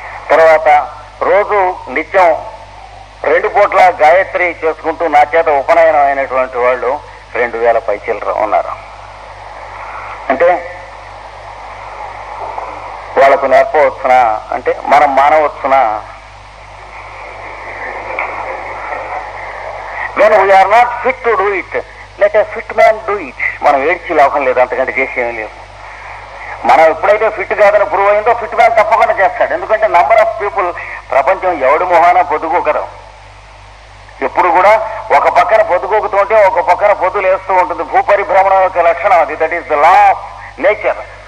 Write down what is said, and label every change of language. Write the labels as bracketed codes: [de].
[te] తర్వాత రోజు నిత్యం 2 పూట్ల గాయత్రి చేసుకుంటూ నా చేత ఉపనయనం అయినటువంటి వాళ్ళు 2000 పైచిల్లర ఉన్నారు. అంటే వాళ్ళకు నేర్పవచ్చునా అంటే మనం మానవచ్చునా? [en] when we are not fit to do it, let a fit man do it. [te] మనం ఏడ్చి లాభం లేదు, అంతకంటే చేసేమీ లేదు. మనం ఎప్పుడైతే ఫిట్ కాదని ప్రూవ్ అయిందో ఫిట్ మ్యాన్ తప్పకుండా చేస్తాడు. ఎందుకంటే [en] number of people, [te] ప్రపంచం ఎవడి మొహాన పొద్దుకోకదు. ఎప్పుడు కూడా ఒక పక్కన పొద్దుకోకుతుంటే ఒక పక్కన పొద్దులు వేస్తూ ఉంటుంది. భూపరిభ్రమణం యొక్క లక్షణం అది. [en] That is the law of nature.